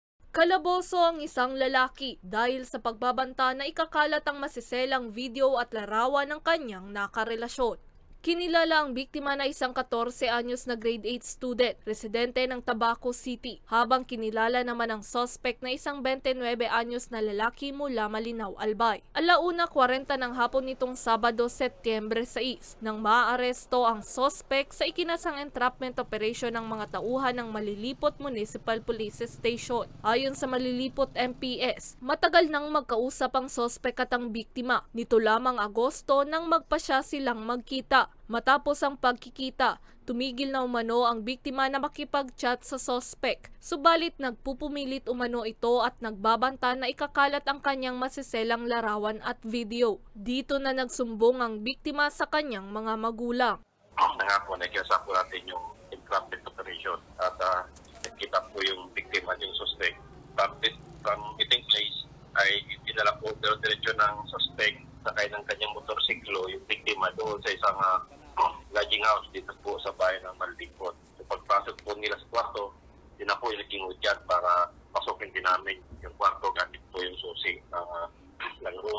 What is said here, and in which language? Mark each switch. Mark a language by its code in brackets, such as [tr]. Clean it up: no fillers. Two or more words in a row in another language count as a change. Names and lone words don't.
[tl] Kalaboso ang isang lalaki dahil sa pagbabanta na ikakalat ang masiselang video at larawan ng kanyang nakarelasyon. Kinilala ang biktima na isang 14 anyos na [en] grade 8 student, [tl] residente ng Tabaco City, habang kinilala naman ang suspect na isang 29 anyos na lalaki mula Malinaw, Albay. 1:40 ng hapon nitong Sabado, Setyembre 6, nang maaresto ang suspect sa ikinasang [en] entrapment operation [tl] ng mga tauhan ng Malilipot Municipal Police Station. Ayon sa Malilipot MPS, matagal nang magkausap ang suspect at ang biktima. Nito lamang Agosto nang magpasya silang magkita. Matapos ang pagkikita, tumigil na umano ang biktima na makipag-chat sa suspect. Subalit nagpupumilit umano ito at nagbabanta na ikakalat ang kanyang masiselang larawan at video. Dito na nagsumbong ang biktima sa kanyang mga magulang. Nangako, nagkasap po natin yung [en] entrapment operation [tl] at nakita po yung biktima, yung suspect. [en] From meeting place [tl] ay dinala po diretso ng suspect sakay ng kanyang motorsiklo, yung biktima doon sa isang [en] lodging house [tl] dito po sa bayan ng Malilipot. So pagpasok po nila sa kwarto, din na po ilaging dyan para pasukin din namin yung kwarto gamit po yung susi ng room.